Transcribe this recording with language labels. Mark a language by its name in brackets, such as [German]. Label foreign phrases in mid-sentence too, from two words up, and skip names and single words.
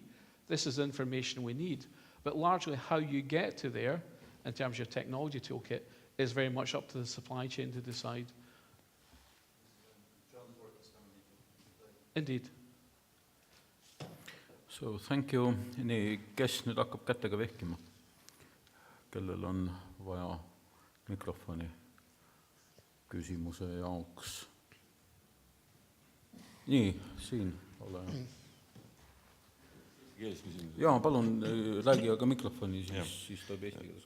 [English] This is the information we need. But largely how you get to there in terms of your technology toolkit is very much up to the supply chain to decide. Indeed. So thank you. [Estonian] Nii, kes nüüd hakkab kätega vehkima? Kellel on vaja mikrofoni küsimuse jaoks? Nii, siin ole. Jaa, palun räägi aga mikrofoni, siis tuleb eesti keeles.